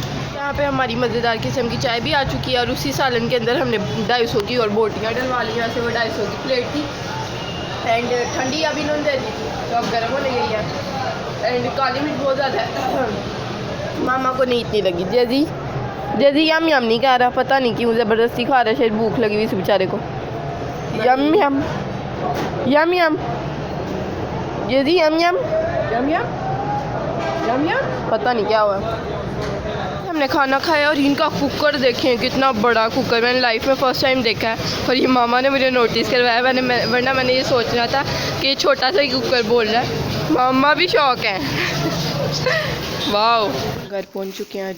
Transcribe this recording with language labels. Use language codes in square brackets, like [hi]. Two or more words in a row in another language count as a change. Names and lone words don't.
[hi] यहाँ पे हमारी मज़ेदार किस्म की चाय भी आ चुकी है और उसी सालन के अंदर हमने 250 की और बोटियाँ डलवा ली। वैसे वो 250 की प्लेट थी एंड ठंडी अभी इन्होंने दे दी थी तो अब गर्म होने गई है। एंड काली मिर्च बहुत ज़्यादा है, मामा को नहीं इतनी लगी। जैजी यम यम नहीं कह रहा, पता नहीं क्यों ज़बरदस्ती खा रहा है, शायद भूख लगी हुई इस बेचारे को। यम यम यम यम जैजी यम यम यम यम यम यम। पता नहीं क्या हुआ। हमने खाना खाया और इनका कुकर देखें, कितना बड़ा कुकर, मैंने लाइफ में [en] first time [hi] देखा है और ये मामा ने मुझे नोटिस करवाया। वरना मैंने ये सोच रहा था कि छोटा सा ही कुकर बोल रहा है। मामा भी शौक है। वाह, घर पहुंच चुके हैं।